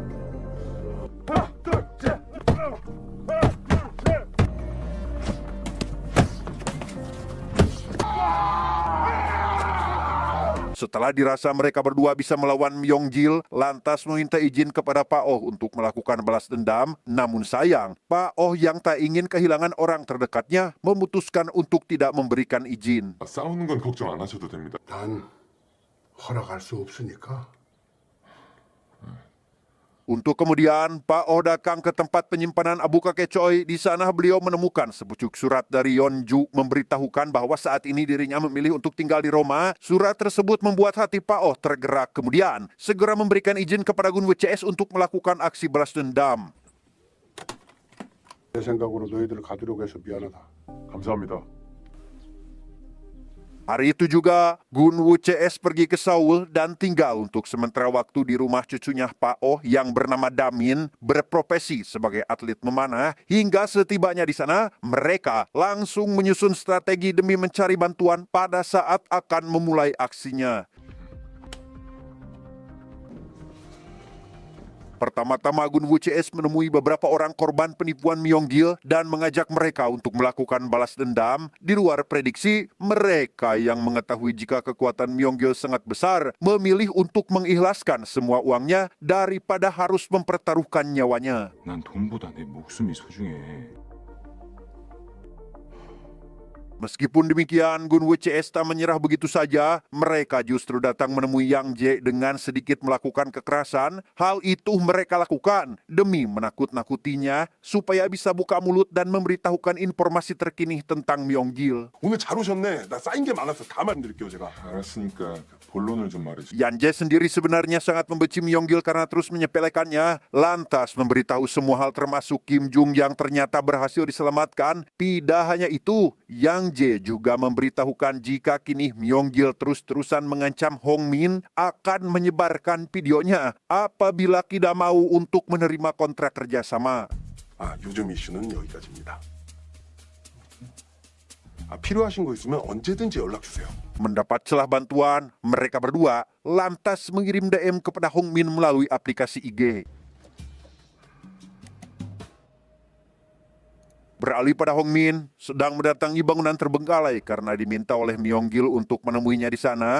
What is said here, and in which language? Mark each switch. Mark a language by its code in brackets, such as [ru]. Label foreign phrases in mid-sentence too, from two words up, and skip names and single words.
[id] Setelah dirasa mereka berdua bisa melawan Myong-gil, lantas meminta izin kepada Pak Oh untuk melakukan balas dendam. Namun sayang, Pak Oh yang tak ingin kehilangan orang terdekatnya memutuskan untuk tidak memberikan izin. [ko] 싸우는 건 걱정 안 하셔도 됩니다. 난 허락할 수 없으니까. [id] Untuk kemudian, Pak Oh datang ke tempat penyimpanan abu kakek Choi. Di sana beliau menemukan sepucuk surat dari Yeonju memberitahukan bahwa saat ini dirinya memilih untuk tinggal di Roma. Surat tersebut membuat hati Pak Oh tergerak. Kemudian, segera memberikan izin kepada Gun-woo CS untuk melakukan aksi balas dendam. [ko] 내 생각으로 너희들 가두려고 해서 미안하다. 감사합니다. [id] Hari itu juga, Gun-woo CS pergi ke Seoul dan tinggal untuk sementara waktu di rumah cucunya Pak Oh yang bernama Damin, berprofesi sebagai atlet memanah. Hingga setibanya di sana, mereka langsung menyusun strategi demi mencari bantuan pada saat akan memulai aksinya. Pertama-tama Gun-woo CS menemui beberapa orang korban penipuan Myong-gil dan mengajak mereka untuk melakukan balas dendam. Di luar prediksi, mereka yang mengetahui jika kekuatan Myong-gil sangat besar memilih untuk mengikhlaskan semua uangnya daripada harus mempertaruhkan nyawanya. [ko] 난 돈보다 내 목숨이 소중해. [id] Meskipun demikian, Gun-woo CS tak menyerah begitu saja. Mereka justru datang menemui Yang Jae dengan sedikit melakukan kekerasan. Hal itu mereka lakukan demi menakut-nakutinya supaya bisa buka mulut dan memberitahukan informasi terkini tentang Myong-gil. [ko] 오늘 잘 오셨네. 나 쌓인 게 많아서 다 말씀드릴게요, 제가. 알았으니까 본론을 좀 말해주세요. [id] Yang Jae sendiri sebenarnya sangat membenci Myong-gil karena terus menyepelekannya. Lantas memberitahu semua hal termasuk Kim Jung yang ternyata berhasil diselamatkan. Tidak hanya itu, Yang Jae juga memberitahukan jika kini Myong-gil terus-terusan mengancam Hong Min akan menyebarkan videonya apabila tidak mau untuk menerima kontrak kerjasama. [ko] 아, 요즘 이슈는 여기까지입니다. 필요하신 거 있으면 언제든지 연락 주세요. [id] Mendapat celah bantuan, mereka berdua lantas mengirim DM kepada Hong Min melalui aplikasi IG. Beralih pada Hong Min, sedang mendatangi bangunan terbengkalai karena diminta oleh Myong-gil untuk menemuinya di sana.